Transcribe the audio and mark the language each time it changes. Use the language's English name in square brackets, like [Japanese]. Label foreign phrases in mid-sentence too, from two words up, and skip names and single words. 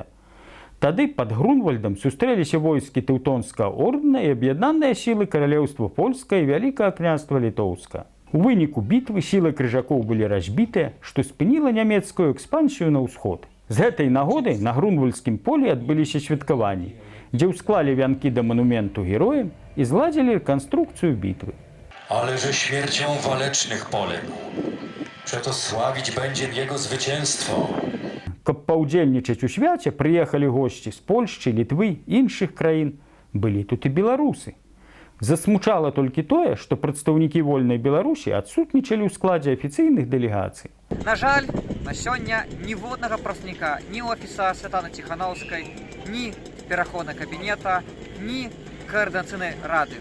[Belarusian] Тады пад Грунвальдам сустрэліся войскі Тэўтонскага ордэна і аб'яднаныя сілы каралеўства Польскае і Вялікага княства Літоўска. У выніку бітвы сілы крыжакоў былі разбітыя, што спыніла нямецкую экспансію на ўсход. З гэтай нагоды на Грунвальдскім полі адбыліся святкаванні, дзе ўсклалі вянкі да манументу героям і зладзілі рэканструкцыю бітвы. [Polish] Ale że śmiercią walecznych poległ. Przeto sławić będzie jego zwycięstwo. [Belarusian] Каб паўдзельнічаць у свяце прыехалі госці з Польшчы, Літвы, іншых краін. Былі тут і беларусы. Засмучала толькі тое, што прадстаўнікі вольнай Беларусі адсутнічалі ў складзе афіцыйных дэлегацый. На жаль, на сёння ніводнага прафніка ні ў офіса Святланы Ціханаўскай, ні перахода кабінета, ні каардынацыйнай рады.